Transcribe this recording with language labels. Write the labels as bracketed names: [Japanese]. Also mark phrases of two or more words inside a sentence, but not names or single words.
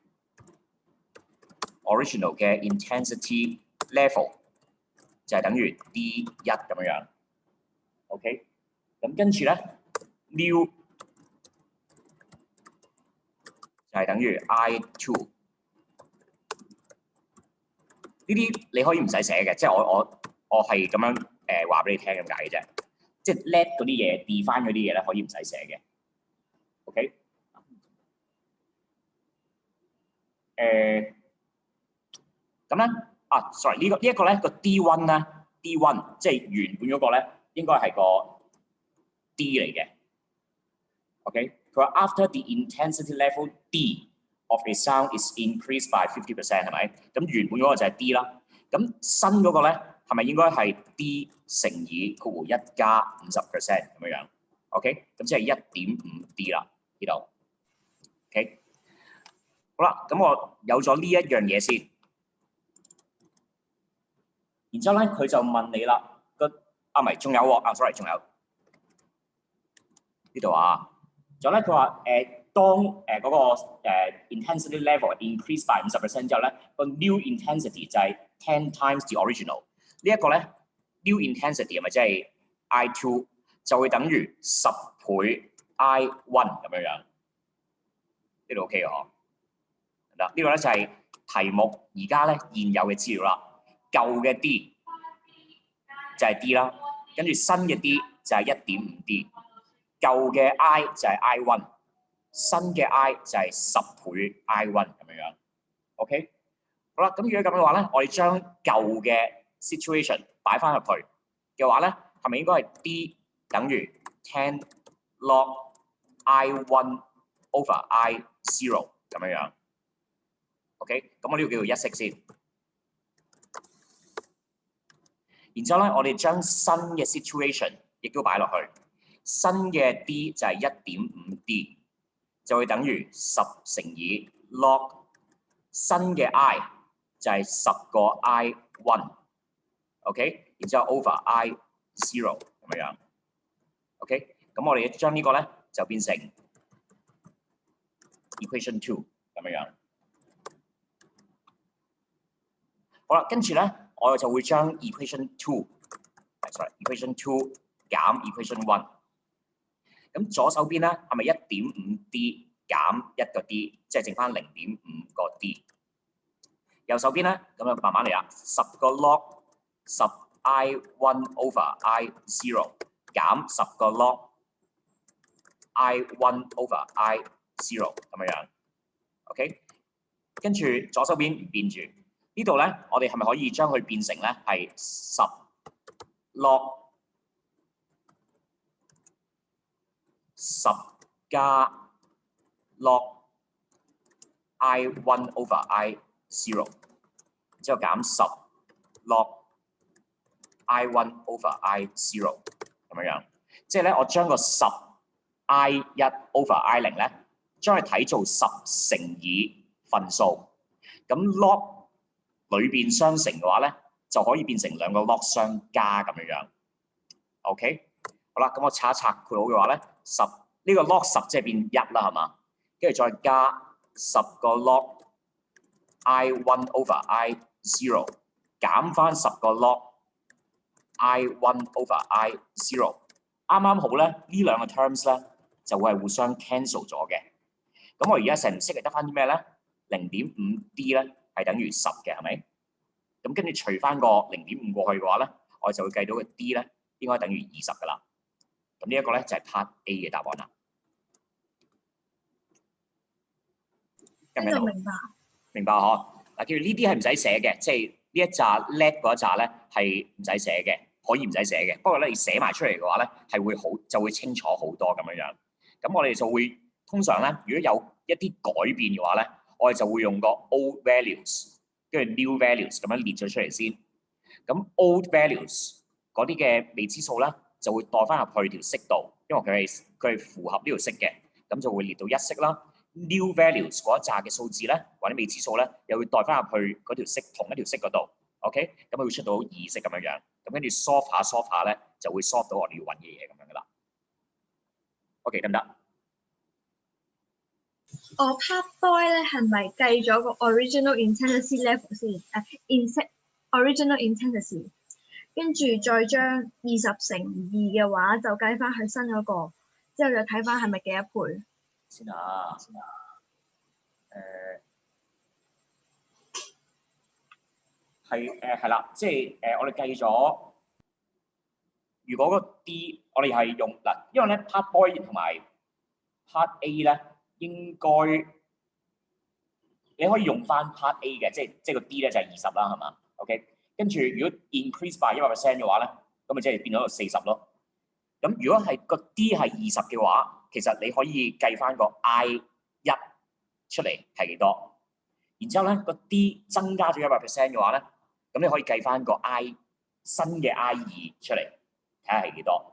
[Cantonese] original 嘅 [English] intensity level [Cantonese] 就係等於 D 一咁樣 ，OK， 咁跟住咧 new 就係等於 [English] I two， [Cantonese] 呢啲你可以唔使寫嘅，即係我係咁樣話俾你聽咁解嘅啫，即係 let 嗰啲嘢 define 嗰啲嘢咧可以唔使寫嘅 ，OK。咁咧sorry 呢一個咧個 D1 咧 D1 即係原本嗰個咧應該係個 D 嚟嘅 ，OK， 佢話 [English] after the intensity level D of a sound is increased by 50% [Cantonese] 係咪？咁原本嗰個就係 D 啦，咁新嗰個咧係咪應該係 D 乘以括弧1加50% 咁樣 ？OK， 咁即係 1.5 D 啦呢度 ，OK。好啦，咁我有咗呢一樣嘢先，然之後咧佢就問你啦，唔係，仲有喎，sorry， 仲有呢度啊，仲有咧佢話當嗰個 [English] intensity level increase by 50% [Cantonese] 之後咧，個 [English] new intensity [Cantonese] 就係 [English] 10 times the original。 [Cantonese] 呢一個咧 [English] new intensity [Cantonese] 係咪即係 [English] I two [Cantonese] 就會等於10倍 [English] I one [Cantonese] 咁樣樣？呢度 OK 嘅嗬？嗱，呢個咧就係題目而家咧現有嘅資料啦。舊嘅 D 就係 D 啦，跟住新嘅 D 就係 1.5 D， 舊嘅 I 就係 [English] I one， [Cantonese] 新嘅 I 就係10倍 [English] I one [Cantonese] 咁樣樣。OK， 好啦，咁如果咁嘅話咧，我哋將舊嘅 situation 擺翻入去嘅話咧，係咪應該係 D 等於10 [English] log I one over I zero [Cantonese] 咁樣樣？ OK， 咁我呢個叫做一式先。然之後咧，我哋將新嘅 situation 亦都擺落去，新嘅 D 就係 1.5 D， 就會等於10乘以 log 新嘅 I 就係10個 [English] I one， [Cantonese] OK， 然之後 [English] over I zero [Cantonese] 咁樣樣 ，OK， 咁我哋將呢個咧就變成 equation 2咁樣樣。好啦，跟住咧，我就會將 equation 2 減 equation 1。咁左手邊咧係咪 1.5 D 減1個 D， 即係剩翻 0.5 個 D。右手邊咧咁就慢慢嚟啦，10個 [English] log 10 I one over I zero [Cantonese] 減10個 [English] log I one over I zero [Cantonese] 咁樣樣。OK， 跟住左手邊唔變住。呢度咧，我哋係咪可以將佢變成咧係10 log 10加 [English] log I one over I zero， [Cantonese] 之後減10 [English] log I one over I zero [Cantonese] 咁樣樣，即係咧我將個10 [English] I 1 over I 0 [Cantonese] 咧，將佢睇做10乘以分數，咁 log 裏邊相乘嘅話咧，就可以變成兩個 log 相加咁樣樣。OK， 好啦，咁我拆一拆括號嘅話咧，10呢個 log 10即係變1啦，係嘛？跟住再加10個 [English] log I one over I zero， [Cantonese] 減翻10個 [English] log I one over I zero， [Cantonese] 啱啱好咧，呢兩個 terms 咧就會係互相 cancel 咗嘅。咁我而家成式係得翻啲咩咧？0.5 D 咧係等於10嘅，係咪？咁跟住除翻個 0.5 過去嘅話咧，我就會計到個 D 咧應該等於20噶啦。咁呢一個咧就係 [English] part A [Cantonese] 嘅答案啦。明唔明白？明白嗬。嗱，叫呢啲係唔使寫嘅，即係呢一紮叻嗰一紮咧係唔使寫嘅，可以唔使寫嘅。不過咧，你寫埋出嚟嘅話咧係會好就會清楚好多咁樣樣。咁我哋就會通常咧，如果有一啲改變嘅話咧，我哋就會用個 [English] old values [Cantonese] 跟住 new values 咁樣列咗出嚟先。咁 [English] old values [Cantonese] 嗰啲嘅未知數咧就會代翻入去條式度，因為佢係符合呢條式嘅，咁就會列到一式啦。 [English] New values [Cantonese] 嗰一紮嘅數字咧，或者未知數咧，又會代翻入去嗰條式同一條式嗰度。OK， 咁佢會出到二式咁樣樣，咁跟住 solve 下咧，就會 solve 到我哋要揾嘅嘢咁樣噶啦。OK， 得唔得？我 [English] part boy [Cantonese] 咧係咪計咗個 [English] original intensity level [Cantonese] 先？ [English] original intensity， [Cantonese] 跟住再將20乘2嘅話，就計翻去新嗰個，之後就睇翻係咪幾多倍。先啊，係啦，即係我哋計咗，如果個 D 我哋係用嗱，因為咧 [English] part boy [Cantonese] 同埋 [English] part A [Cantonese] 咧應該你可以用翻 [English] part A [Cantonese] 嘅，即係個 D 咧就係20啦，係嘛 ？OK， 跟住如果 [English] increase by 100% [Cantonese] 嘅話咧，咁咪即係變咗個40咯。咁如果係個 D 係20嘅話，其實你可以計翻個 I1出嚟係幾多，然之後咧個 D 增加咗100% 嘅話咧，咁你可以計翻個 新嘅 I2出嚟，睇下係幾多。